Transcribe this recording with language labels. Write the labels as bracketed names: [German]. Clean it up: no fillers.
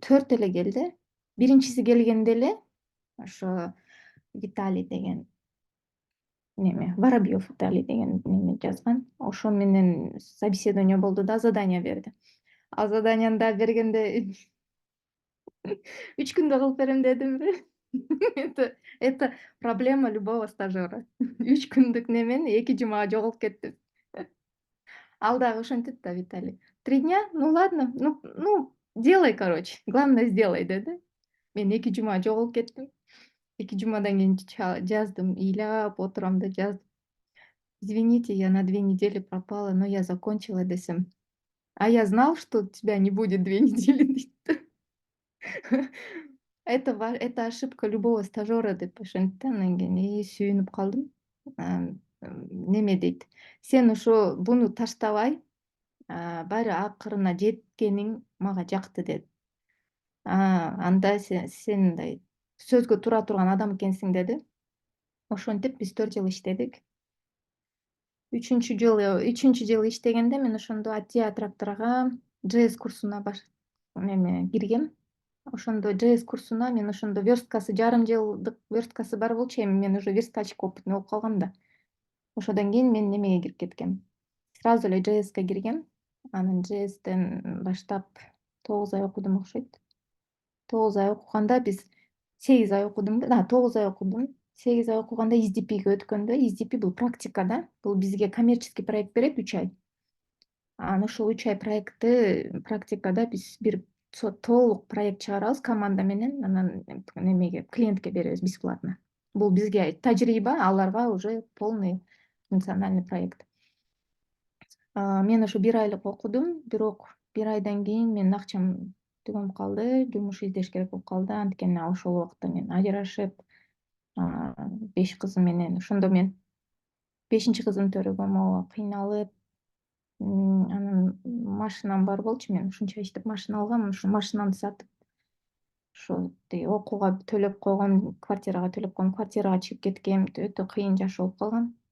[Kyrgyz] 4 эле келди. Биринчиси келгенде эле ошо Виталий деген неме, Воробьев Виталий деген неме жазган. Ошо менен собеседование болду да, задание берди. А заданияны да бергенде 3 күндө кылып берем дедимби? [Russian] Это проблема любого стажера. [Kyrgyz] 3 күндүк немени 2 жумага жоголуп кетти. Ал дагы ошентет да, Виталий. [Russian] 3 дня? Ну ладно, ну делай, короче. Главное, сделай [Kyrgyz] деди. Мен 2 жума жоголуп кеттим. 2 жумадан кийин жаздым, ыйлап отурам да жаздым. [Russian] Извините, я на 2 недели пропала, но я закончила десем. А я знал, что тебя не будет 2 недели [Kyrgyz] дейт. [Russian] Это ошибка любого стажера [Kyrgyz] деп ошентти. Анан кийин сүйүнүп калдым. Неме дейт. Сен ошо буну таштабай, баары акырына жеткениң мага жакты деди. Анда сен мындай сөзгө тура турган адам экенсиң деди. Ошентип биз 4 жыл иштедик. Үчүнчү жылы иштегенде мен ошондо Атия тракторга JS курсуна киргем. Ошондо JS курсуна мен ошондо версткасы жарым жылдык версткасы бар болчу, эми мен уже верстальщик опытный болуп калгам да. Ошодон кийин мен немеге кирип кеткем. Сразу эле JSке киргем. Анан JSтен баштап 9 ай окудум окшойт. 9 ай окуганда биз 8 ай окудум. 9 ай окудум. 8 ай окуганда SDP өткөндө, SDP бул практика да. Бул бизге [Russian] коммерческий проект [Kyrgyz] берет 3 ай. Анан ошол 3 ай проектти практикада биз бир толук проект чыгарабыз команда менен, анан немеге клиентке беребиз бесплатно. Бул бизге тажрыйба, аларга [Russian] уже полный функциональный проект. [Kyrgyz] Мен ошо 1 айлык окудум, бирок 1 айдан кийин менин акчам түгөнүп калды, жумуш издеш керек болуп калды. Анткени ошол убакта мен ажырашып, 5 кызым менен, ошондо мен 5 кызымды төрөгөм, ооба кыйналып, анан машинам бар болчу, мен ушунча иштеп машина алгам, ошо машинамды сатып, ошо тиги окууга төлөп койгом, квартирага төлөп койгом, квартирага чыгып кеткем, өтө кыйын жашоо болуп калган.